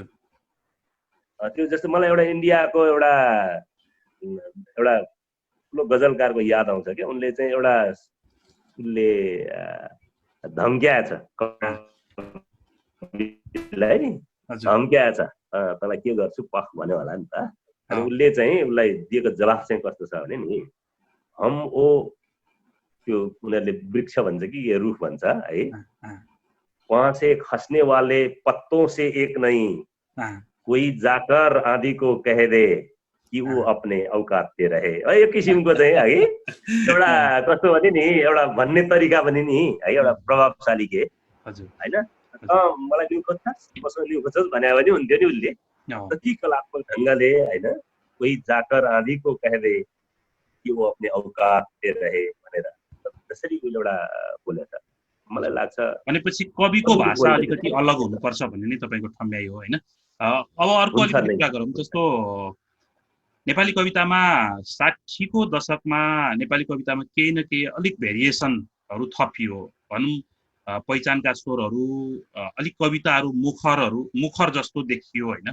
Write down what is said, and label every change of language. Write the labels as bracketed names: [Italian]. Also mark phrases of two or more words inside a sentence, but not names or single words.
[Nepali] त्यो जस्तै मलाई एउटा इन्डियाको एउटा ठुलो गजलकारको याद आउँछ कि उनले चाहिँ एउटा उसले धम्क्याएछ धम्क्याएछ तँलाई के गर्छु पख भन्यो होला नि त। अनि उसले चाहिँ उसलाई दिएको जवाफ चाहिँ कस्तो छ भने नि, हम ओ त्यो उनीहरूले वृक्ष भन्छ कि रुख भन्छ है, [Hindi] वहाँ से खस्ने वाले पत्तों से एक नहीं, कोही जाकर आँधी को कह दे कि ऊ अपने औकात पे रहे। [Nepali] यो किसिमको चाहिँ है एउटा कस्तो भने नि एउटा भन्ने तरिका पनि नि है एउटा प्रभावशाली के हैन। मलाई न्यु खोज्छस् मसँग न्यु खोज्छस् भने पनि हुन्थ्यो नि उसले कति कलात्मक ढङ्गले हैन, [Hindi] कोही जाकर आँधी को कह दे कि वो अपने औकात पे रहे [Nepali] भनेर त्यसरी उसले एउटा बोलेछ। मलाई लाग्छ भनेपछि कविको भाषा अलिकति अलग हुनुपर्छ भन्ने नै तपाईको ठम्याइ हो हैन। अब अर्को अलिकति कुरा गरौँ, जस्तो नेपाली कवितामा 60 को दशकमा नेपाली कवितामा केही न केही अलिक भेरिएसनहरू थपियो भनौँ, पहिचानका स्वरहरू, अलिक कविताहरू मुखर जस्तो देखियो हैन।